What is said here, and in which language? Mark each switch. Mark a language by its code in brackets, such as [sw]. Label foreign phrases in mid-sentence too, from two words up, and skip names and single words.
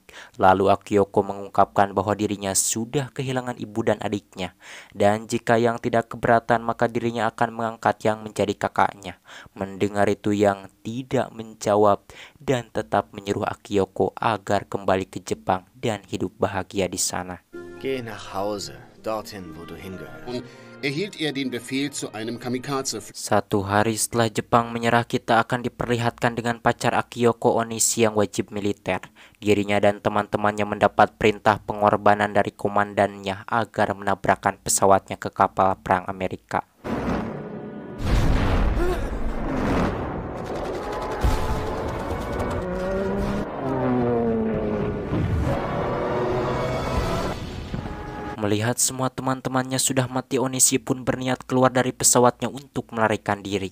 [id] Lalu Akiyoko mengungkapkan bahwa dirinya sudah kehilangan ibu dan adiknya. Dan jika Yang tidak keberatan maka dirinya akan mengangkat Yang menjadi kakaknya. Mendengar itu Yang tidak menjawab dan tetap menyuruh Akiyoko agar kembali ke Jepang dan hidup bahagia di sana. [de] Geh nach Hause, dorthin, wo du hingehörst. Und erhielt er den Befehl zu einem Kamikaze. [id] Satu hari setelah Jepang menyerah, kita akan diperlihatkan dengan pacar Akiyoko Onishi yang wajib militer. Dirinya dan teman-temannya mendapat perintah pengorbanan dari komandannya agar menabrakkan pesawatnya ke kapal perang Amerika. Melihat semua teman-temannya sudah mati, Onishi pun berniat keluar dari pesawatnya untuk melarikan diri.